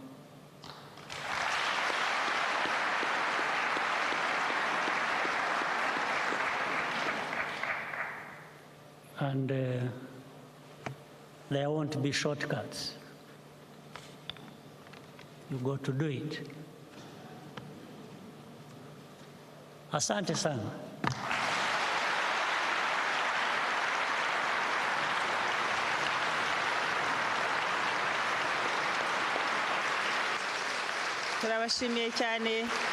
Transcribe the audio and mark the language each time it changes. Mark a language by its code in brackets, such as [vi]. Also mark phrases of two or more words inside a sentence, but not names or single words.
[en] And there won't be shortcuts. You got to do it. [sw] Asante sana. [rw] Turabashimiye cyane.